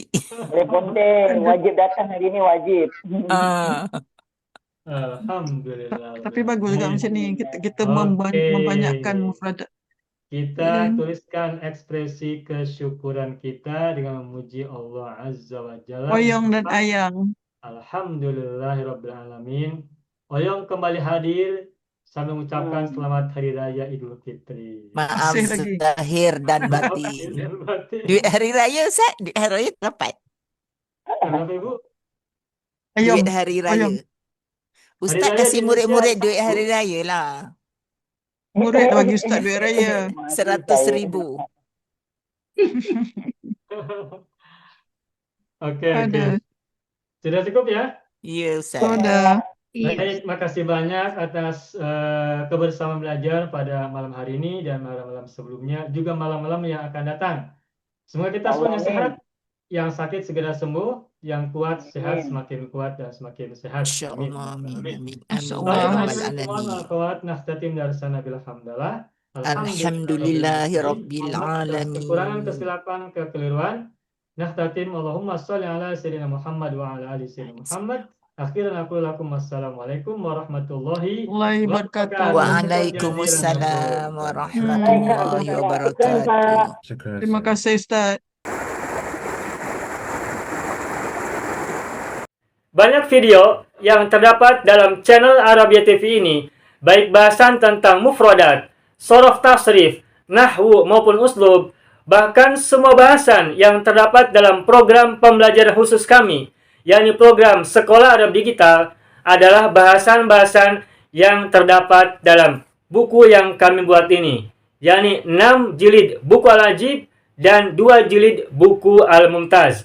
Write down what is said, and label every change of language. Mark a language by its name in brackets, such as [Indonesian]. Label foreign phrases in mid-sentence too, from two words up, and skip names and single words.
[Malay] Boleh ponting. Wajib datang hari ni, wajib. Alhamdulillah. Tapi bagus juga macam ni. Kita Okey. membanyakkan mufradat. Kita tuliskan ekspresi kesyukuran kita dengan memuji [Arabic] الله عز وجل. [Malay] Oyong dan ayang. Alhamdulillahirrabbilalamin. Oyong kembali hadir sambil mengucapkan selamat Hari Raya Idul Fitri. Maaf Masih lagi. zahir dan batin. Duit hari raya Ustaz, duit hari raya dapat. Kenapa Ibu? Ayong. Duit hari raya. Ayong. Ustaz Hari raya kasih di murid-murid Malaysia duit Sabtu. hari raya lah. Murid bagi Ustaz duit raya. 100,000. Oke. Ada. Sudah cukup ya? Ya Ustaz. Sudah. [Indonesian] Baik, makasih banyak atas kebersamaan belajar pada malam hari ini dan malam-malam sebelumnya, juga malam-malam yang akan datang. Semoga kita semuanya sehat, yang sakit segera sembuh, yang kuat sehat, semakin kuat dan semakin sehat. Amin. InsyaAllah. Amin. Amin. InsyaAllah. Ya Baik, Rabbal teman-teman, Alamin. akhwat, [Arabic] نختتم درسنا بالحمدلة. الحمد لله رب العالمين. [Indonesian] Kekurangan, kesilapan, kekeliruan. [Arabic] نختتم اللهم صل على سيدنا محمد وعلى آل سيدنا محمد. آخرا أقول لكم والسلام عليكم ورحمة الله Wabarakatuh. وعليكم السلام ورحمة الله وبركاته. [Malay] Terima kasih Ustaz. [Indonesian] Banyak video yang terdapat dalam channel Arabia TV ini, baik bahasan tentang mufradat, sorof tasrif, nahwu maupun uslub, bahkan semua bahasan yang terdapat dalam program pembelajaran khusus kami, yakni program Sekolah Arab Digital, adalah bahasan-bahasan yang terdapat dalam buku yang kami buat ini, yakni 6 jilid buku Al-Ajib dan 2 jilid buku Al-Mumtaz.